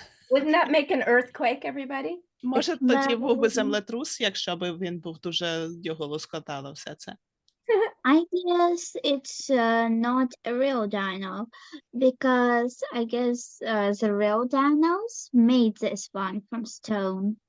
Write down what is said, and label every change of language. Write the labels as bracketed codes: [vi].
[en] Wouldn't that make an earthquake, everybody? [uk] Може, тоді був би Да. землетрус, якщо б він був дуже його лоскотало все це. [en] I guess it's not a real dino because I guess the real dinos made this one from stone.